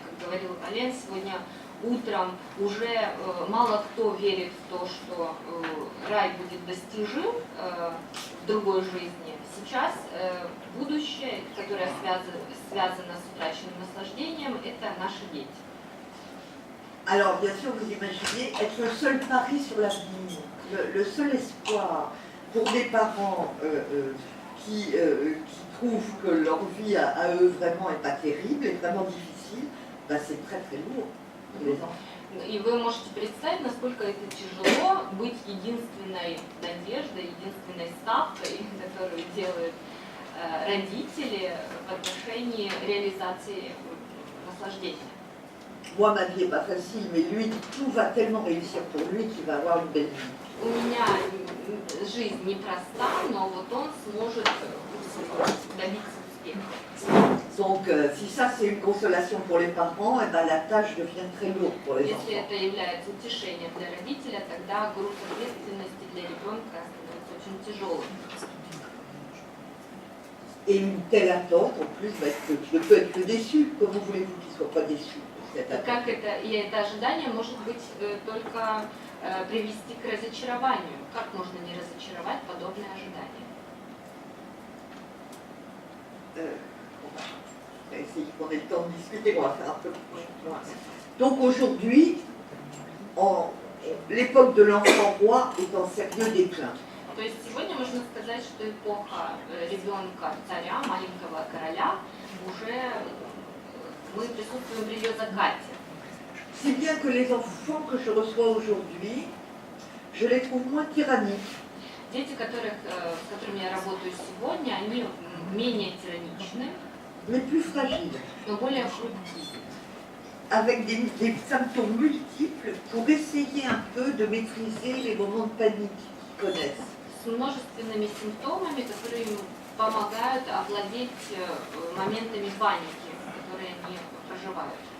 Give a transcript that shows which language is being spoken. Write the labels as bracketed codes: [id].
[ru] Как говорил Ален, сегодня утром уже мало кто верит в то, что рай будет достижим в другой жизни. Сейчас будущее, которое связано с утраченным наслаждением, это наши дети. [fr] Alors, bien sûr, vous imaginez être le seul pari sur l'avenir, le seul espoir pour des parents qui trouvent que leur vie à eux vraiment n'est pas terrible, est vraiment difficile, ben c'est très très lourd pour les enfants. [ru] И вы можете представить, насколько это тяжело быть единственной надеждой, единственной ставкой, которую делают родители в отношении реализации наслаждения. [fr] Moi, ma vie n'est pas facile, mais lui, tout va tellement réussir pour lui qu'il va avoir une belle vie. [ru] У меня жизнь непроста, но вот он сможет добиться успеха. [fr] Donc, si ça c'est une consolation pour les parents, eh ben, la tâche devient très lourde pour les enfants. [ru] Если это является утешением для родителя, тогда груз ответственности для ребенка становится очень тяжелым. [fr] Et une telle attente, en plus, ne peut être que déçu. Comment voulez-vous qu'il ne soit pas déçu? [ru] Как это, и это ожидание может быть только привести к разочарованию. Как можно не разочаровать подобное ожидание? [fr] On va essayer qu'on ait le temps de discuter, on va faire un peu plus. Donc aujourd'hui, l'époque de l'enfant roi est en sérieux déclin. [ru] То есть сегодня можно сказать, что эпоха ребенка царя, маленького короля, уже мы присутствуем при ее закате. [fr] Si bien que les enfants que je reçois aujourd'hui, je les trouve moins tyranniques. [ru] Дети, с которыми я работаю сегодня, они менее тираничны, [fr] mais plus fragiles, [ru] но более хрупкие, [fr] avec des symptômes multiples pour essayer un peu de maîtriser les moments de panique qu'ils connaissent. [ru] с множественными симптомами, которые им помогают овладеть моментами паники, которые они проживают.